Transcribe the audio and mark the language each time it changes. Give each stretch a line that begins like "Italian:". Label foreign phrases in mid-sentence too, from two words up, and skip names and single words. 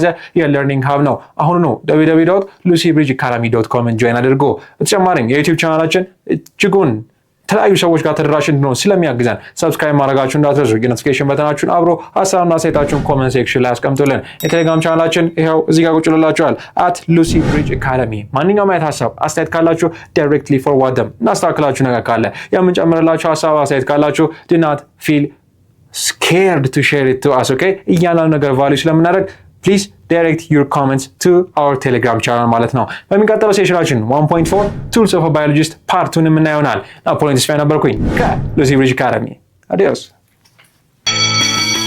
Amharic: የለርኒንግ ሀብ ነው። አሁን ነው www.lucybridgeacademy.com ጆይን አድርጎ። በተጨማሪም የዩቲዩብ ቻናላችን እጅጉን ተለያዩ ሰዎች ጋር ተደራሽ እንድንሆን ስለሚያግዘን ሰብስክራይብ ማድረጋችሁን እንዳትረሱ። የኖቲፊኬሽን በተናችሁን አብሮ ሐሳብና አስተያየታችሁን
English: comment section
Amharic: ላይ አስቀምጡልን። የቴሌግራም ቻናላችን ይሄው እዚህ ጋር ቁጭ ብላችኋል @lucybridgeacademy። ማንኛውም አይነት ሐሳብ አስተያየት ካላችሁ
English: directly forward them
Amharic: እናስተካክላችሁ ነገር ካለ የምንጨምርላችሁ ሐሳብ አስተያየት ካላችሁ
English: do not feel scared to share it to us, okay?
Amharic: እያንዳንዱ ነገር ቫልዩ ስለምናደርግ
English: please direct your comments to our telegram channel
Amharic: ማለት ነው። በሚቀጥለው ሴሽናችን
English: 1.4 tools of a biologist part 2
Amharic: የምናየው ይሆናል። ናፖሊዮን ተስፋዬ ነበርኩኝ ከሉሲ ብሪጅ አካዳሚ። አዲዮስ